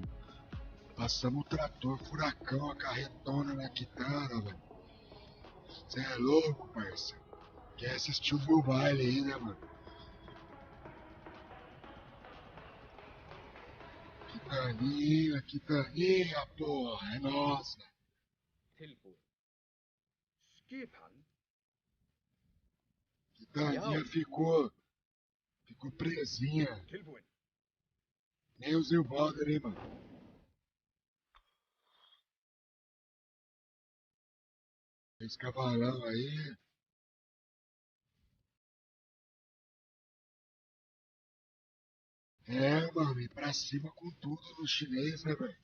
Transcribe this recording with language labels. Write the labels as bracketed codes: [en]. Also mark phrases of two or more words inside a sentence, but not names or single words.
[pt] Passamos o trator, furacão, a carretona na Kitana, velho. Cê é louco, parceiro. Quer assistir o meu baile aí, né, mano? Quitaninha, porra, é nossa. [is] Tilbúin. Skipan. [pt] Quitaninha ficou presinha. [is] Tilbúin. [pt] Nem o Zilbalder, hein, mano? Esse cavalão aí. É, mano, ir pra cima com tudo no chinês, né, velho?